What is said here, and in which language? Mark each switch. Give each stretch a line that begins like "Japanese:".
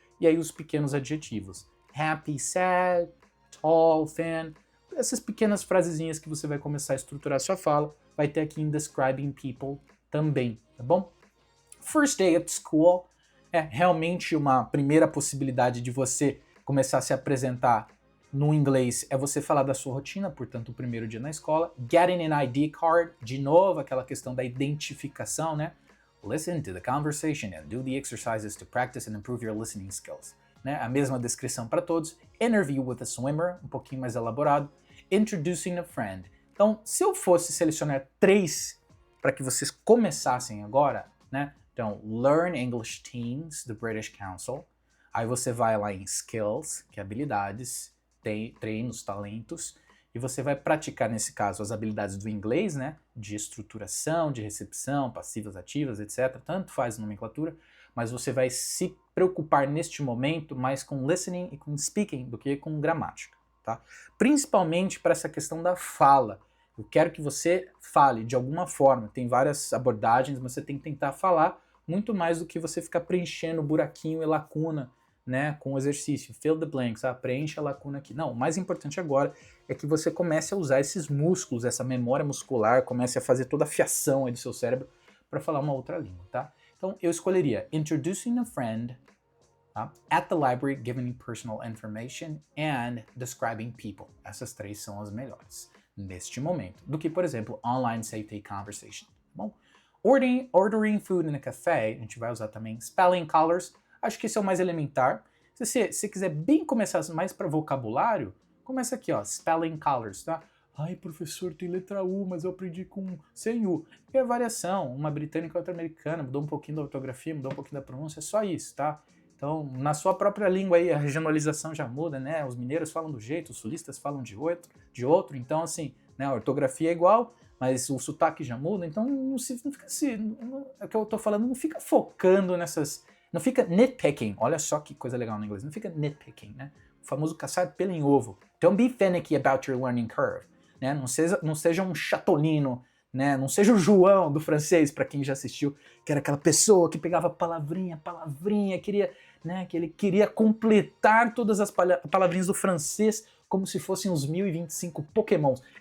Portuguese: E aí os pequenos adjetivos.
English: Happy, sad, tall, thin,
Portuguese: essas pequenas frasezinhas que você vai começar a estruturar a sua fala, vai ter aqui em describing people também, tá bom?
English: First day at school
Portuguese: é realmente uma primeira possibilidade de você começar a se apresentar no inglês, é você falar da sua rotina, portanto, o primeiro dia na escola.
English: Getting an ID card,
Portuguese: de novo, aquela questão da identificação, né?
English: Listen to the conversation and do the exercises to practice and improve your listening skills.
Portuguese: Né? A mesma descrição para todos.
English: Interview with a swimmer,
Portuguese: um pouquinho mais elaborado.
English: Introducing a friend.
Portuguese: Então, se eu fosse selecionar 3 para que vocês começassem agora, né? Então, Learn English Teams, do British Council. Aí você vai lá em Skills, que é habilidades, treinos, talentos, e você vai praticar, nesse caso, as habilidades do inglês, né? De estruturação, de recepção, passivas, ativas, etc. Tanto faz a nomenclatura, mas você vai se preocupar neste momento mais com listening e com speaking do que com gramática, tá? Principalmente para essa questão da fala. Eu quero que você fale de alguma forma. Tem várias abordagens, mas você tem que tentar falar muito mais do que você ficar preenchendo buraquinho e lacuna, né, com o exercício.
English: Fill the blanks,
Portuguese: preenche a lacuna aqui. Não, o mais importante agora é que você comece a usar esses músculos, essa memória muscular, comece a fazer toda a fiação aí do seu cérebro para falar uma outra língua, tá? Então eu escolheria
English: introducing a friend,
Portuguese: tá?
English: At the library, giving personal information and describing people.
Portuguese: Essas 3 são as melhores neste momento, do que, por exemplo,
English: online safety conversation. Bom, ordering food in a café,
Portuguese: a gente vai usar também
English: spelling colors.
Portuguese: Acho que esse é o mais elementar. Se você quiser bem começar mais para vocabulário, começa aqui, ó,
English: spelling colors,
Portuguese: tá? Ai, professor, tem letra U, mas eu aprendi sem U. E a variação, uma britânica e outra americana, mudou um pouquinho da ortografia, mudou um pouquinho da pronúncia, é só isso, tá? Então, na sua própria língua aí, a regionalização já muda, né? Os mineiros falam do jeito, os sulistas falam de outro. Então, assim, né, a ortografia é igual, mas o sotaque já muda. Então, não fica assim... É o que eu tô falando, não fica focando nessas... Não fica nitpicking.
English: Olha só que coisa legal no inglês.
Portuguese: Não fica nitpicking, né? O famoso caçar pelo em ovo.
English: Don't be finicky about your learning curve.
Portuguese: Né? Não seja um chatolino, né? Não seja o João do francês, para quem já assistiu, que era aquela pessoa que pegava palavrinha, queria, né? Que ele queria completar todas as palavrinhas do francês como se fossem os 1025 pokémons.